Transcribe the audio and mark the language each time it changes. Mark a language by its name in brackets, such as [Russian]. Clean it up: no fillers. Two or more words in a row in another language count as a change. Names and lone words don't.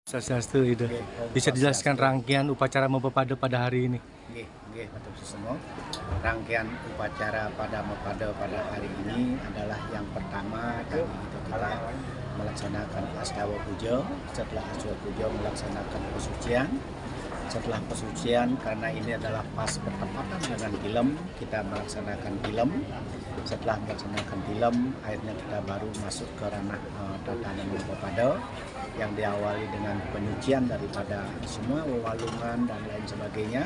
[Indonesian] Swastiastu itu. Nggih, Bisa dijelaskan Swastiastu. rangkaian upacara Mapepade pada hari ini? [Balinese] Nggih, nggih, matur susun. [Indonesian] Rangkaian upacara pada Mapepade pada hari ini adalah yang pertama tadi itu kita melaksanakan Astawa Puja. Setelah Astawa Puja melaksanakan pesucian. Setelah pesucian, karena ini adalah pas bertepatan dengan Tilem, kita melaksanakan Tilem. Setelah melaksanakan Tilem, akhirnya kita baru masuk ke ranah tatanan Mapepade yang diawali dengan penyucian daripada semua wewalungan dan lain sebagainya.